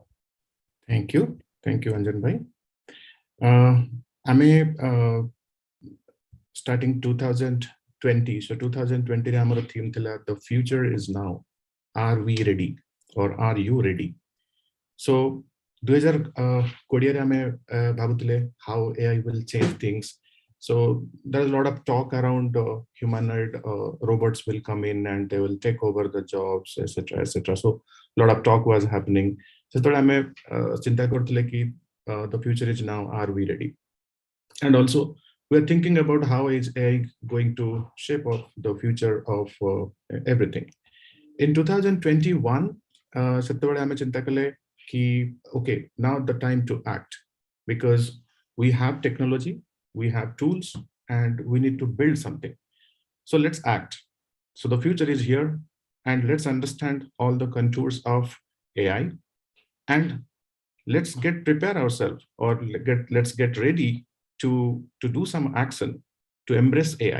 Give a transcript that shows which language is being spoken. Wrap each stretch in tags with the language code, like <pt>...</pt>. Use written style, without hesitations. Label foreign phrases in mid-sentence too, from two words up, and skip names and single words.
<en>Thank you, Anjan bhai. Starting 2020, so 2020 our theme thila, the future is now. Are we ready, or are you ready? So 2020</en> <or>ରେ ଆମେ ଭାବୁଥିଲେ</or> <en>how AI will change things. So there's a lot of talk around humanoid robots will come in and they will take over the jobs, etc., etc. So a lot of talk was happening.</en> <or>ସୋ ଥୋଡା ଆମେ ଚିନ୍ତା କରୁଥିଲେ କି</or> <en>the future is now. Are we ready? And also we're thinking about how is AI going to shape up the future of everything. In 2021,</en> <or>ସେତେବେଳେ ଆମେ ଚିନ୍ତା କଲେ କି</or> <en>okay, now the time to act, because we have technology, we have tools, and we need to build something. So let's act. So the future is here, and let's understand all the contours of AI, and let's prepare ourselves, or let's get ready to do some action to embrace AI.</en>